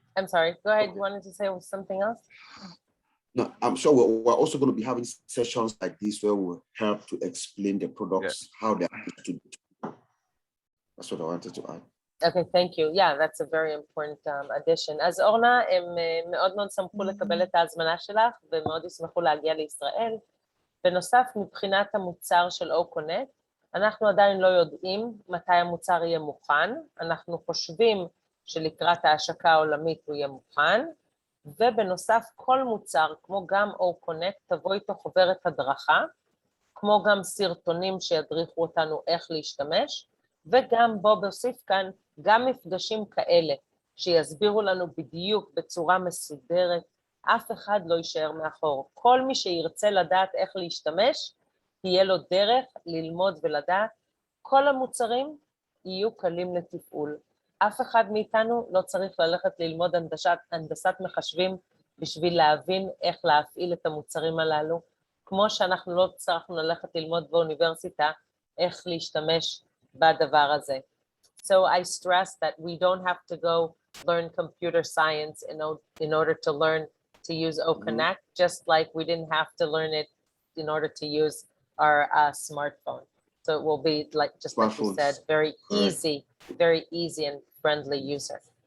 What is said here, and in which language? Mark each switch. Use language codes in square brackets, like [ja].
[en] I'm sorry. Go ahead. You wanted to say something else? No, I'm sure we're also going to be having sessions like this where we'll help to explain the products, how they are to do. That's what I wanted to add. Okay, thank you. Yeah, that's a very important addition. [he] אז אורנה, הם מאוד מאוד שמחו לקבל את ההזמנה שלך, ומאוד ישמחו להגיע לישראל. בנוסף, מבחינת המוצר של Connect, אנחנו עדיין לא יודעים מתי המוצר יהיה מוכן. אנחנו חושבים שלקראת ההשקה העולמית הוא יהיה מוכן, ובנוסף כל מוצר, כמו גם Connect, תבוא איתו חוברת הדרכה, כמו גם סרטונים שידריכו אותנו איך להשתמש, וגם בוא להוסיף כאן גם מפגשים כאלה, שיסבירו לנו בדיוק בצורה מסודרת, אף אחד לא יישאר מאחור. כל מי שירצה לדעת איך להשתמש, תהיה לו דרך ללמוד ולדעת, כל המוצרים יהיו קלים לתפעול. אף אחד מאיתנו לא צריך ללכת ללמוד הנדסת מחשבים בשביל להבין איך להפעיל את המוצרים הללו, כמו שאנחנו לא צריכים ללכת ללמוד באוניברסיטה איך להשתמש בדבר הזה. [en] So I stress that we don't have to go learn computer science in order to learn to use Connect, just like we didn't have to learn it in order to use our smartphone. So it will be like, just like you said, very easy and friendly user.